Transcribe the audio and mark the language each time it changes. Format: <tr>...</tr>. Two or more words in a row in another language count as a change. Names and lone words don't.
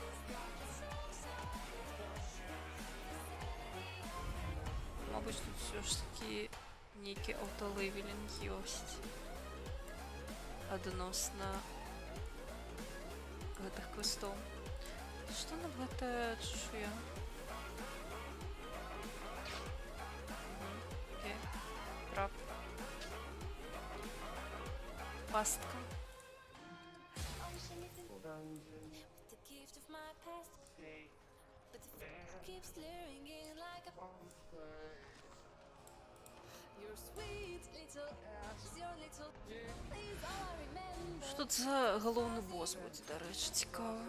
<be>Мабуть, тут все ж таки нейкі аўталэвелінг ёсць адносна гэтых квестоў. Што нам гэтая чешуя? Окей, краб. Пастка.</be> <en>The gift of my past, but the future keeps staring in like a. Your sweet little, your little. These all I remember.</en> <be>Што тут за галоўны босс будзе, дарэчы, цікава.</be>